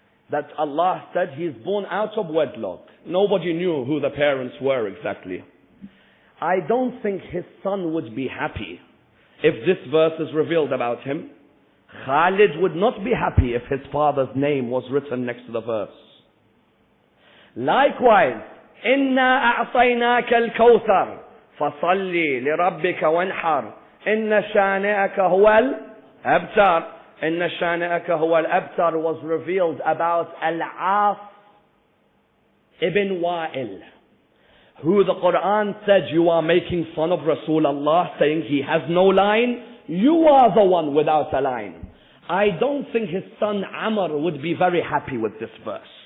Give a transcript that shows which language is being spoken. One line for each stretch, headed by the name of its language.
English: That Allah said he's born out of wedlock. Nobody knew who the parents were exactly. I don't think his son would be happy if this verse is revealed about him. Khalid would not be happy if his father's name was written next to the verse.
Arabic: Likewise, إِنَّا أَعْطَيْنَاكَ الْكَوْثَرَ فَصَلِّ لِرَبِّكَ وَانْحَرْ إِنَّ شَانِئَكَ هُوَ الْأَبْتَرُ. إِنَّ شَانِئَكَ هُوَ الْأَبْتَرُ
English: was revealed about Al-As ibn Wa'il, who the Quran said, you are making fun of Rasulullah, saying he has no line. You are the one without a line. I don't think his son Ammar would be very happy with this verse.